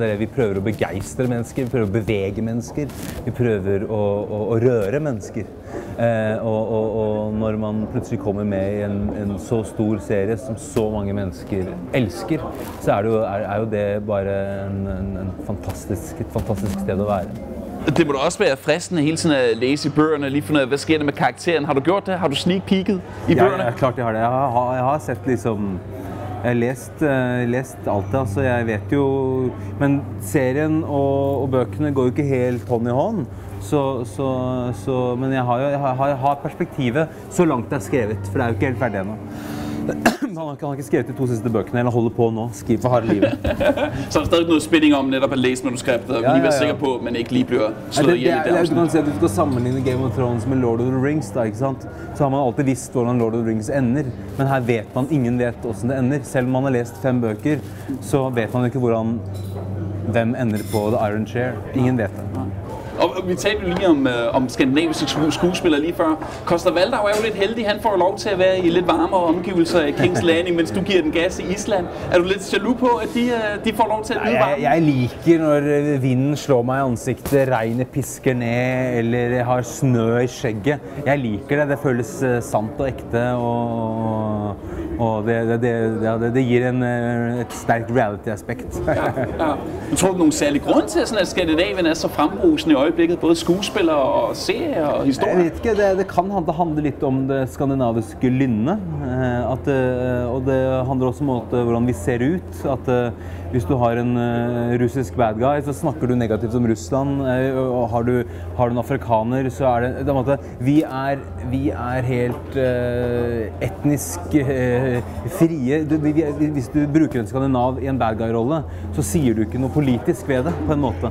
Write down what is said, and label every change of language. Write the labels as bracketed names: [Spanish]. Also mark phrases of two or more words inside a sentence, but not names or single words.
[Norwegian] Det er det vi prøver å begeistre mennesker, vi prøver å bevege mennesker, vi prøver å røre mennesker. Og når man plutselig kommer med i en så stor serie som så mange mennesker elsker, så er jo det bare et fantastisk sted å være. [Danish] Det må da også være fristende hele tiden at læse i bøgerne, lige finde ud af, hvad sker der med karakteren. Har du gjort det? Har du [English] sneak peeket [Danish] i bøgerne? [Norwegian] Ja, klart jeg har det. Jeg har sett liksom... Jeg har lest alt det, altså jeg vet jo... Men serien og bøkene går jo ikke helt hånd i hånd. Men jeg har perspektivet så langt det er skrevet, for det er jo ikke helt ferdig ennå. Han har ikke skrevet de 2 siste bøkene, eller holder på nå, skriver for harde livet. [Danish] Så er der stadig noget spænding om netop at læse manuskriptet, og lige være sikker på, at man ikke lige bliver slået ihjel i det afsnit. [Norwegian] Du kan si at du skal sammenligne Game of Thrones med Lord of the Rings, da, ikke sant? Så har man alltid visst hvordan Lord of the Rings ender, men her vet man, ingen vet hvordan det ender. Selv om man har lest 5 bøker, så vet man ikke hvem ender på The Iron Chair. Ingen vet det. [Danish] Og vi talte jo lige om skandinaviske skuespillere lige før. Coster-Waldau er jo lidt heldig. Han får lov til at være i lidt varmere omgivelser i King's Landing, mens du giver den gas i Island. Er du lidt jaloux på, at de får lov til at nyde varmen? [Norwegian] Jeg liker når vinden slår mig i ansiktet, regnet pisker ned, eller jeg har snø i skjegget. Jeg liker det. Det føles sant og ægte, og det gir et stærkt reality-aspekt. Ja. [Danish] Du tror du nogen særlig grund til, at Skandinavien er så frembrusende i øjeblikket, både skuespillere og serier og historier? [Norwegian] Jeg vet ikke, det kan handle lidt om det skandinaviske lynne, og det handler også om hvordan vi ser ut, at hvis du har en russisk [English] bad guy, [Norwegian] så snakker du negativt om Russland, og har du en afrikaner, så er det vi er helt etnisk frie. Hvis du bruker en skandinav i en [English] bad guy- [Norwegian] rolle, så sier du ikke noe politisk ved det, på en måte.